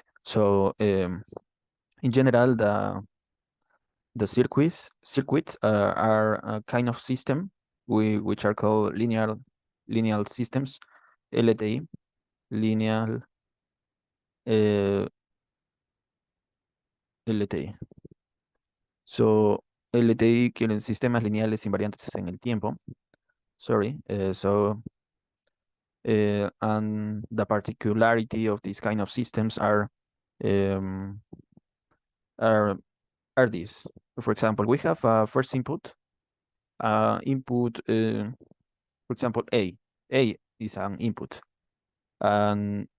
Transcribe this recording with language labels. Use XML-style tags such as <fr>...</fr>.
<en>So in general, the circuits are a kind of system which are called linear systems, LTI, linear LTI.</en> <es>So LTI quieren sistemas lineales invariantes en el tiempo.</es> <en>Sorry. And the particularity of these kind of systems are these. For example, we have a first input. For example, A. A is an input, and</en>